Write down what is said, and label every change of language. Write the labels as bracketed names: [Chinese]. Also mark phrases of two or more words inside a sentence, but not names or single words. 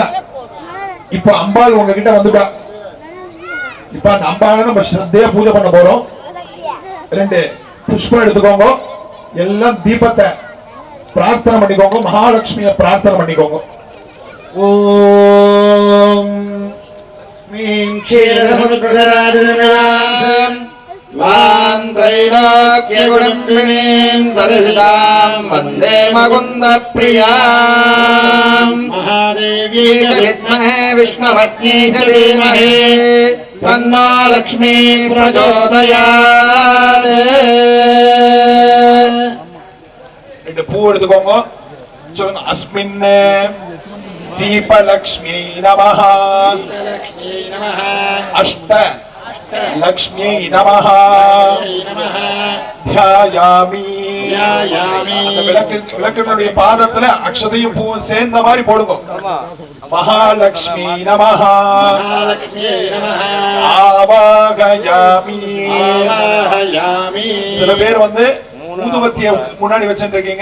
[Tamil] இப்ப அம்பாள் உங்ககிட்ட வந்துட்டா. இப்ப அந்த அம்பாளை நம்ம ஸ்ரத்தையா பூஜை பண்ண போறோம். 2 புஷ்பம் எடுத்துக்கோங்க. எல்லாம் தீபத்தை பிரார்த்தனை பண்ணிக்கோங்க. மகாலட்சுமியை பிரார்த்தனை பண்ணிக்கோங்க. ஓம் [Sanskrit] वन्दे मुकुन्द प्रियां महादेवी विद्महे विष्णुपत्नी च धीमहि तन्नो लक्ष्मी प्रचोदयात्. [Tamil] ரெண்டு பூ எடுத்துக்கோங்க. சொல்லுங்க. [Sanskrit] அஸ்மின் दीपलक्ष्मी नमः अष्ट लक्ष्मी नमः ध्यायामि. [Tamil] விளக்கினுடைய பாதத்துல அக்ஷதையும் பூவும் சேர்ந்த மாதிரி போடுங்க. [Sanskrit] महालक्ष्मी नमः आवाहयामि. [Tamil] சில பேர் ஊதுபத்தியை முன்னாடி வச்சுட்டு இருக்கீங்க.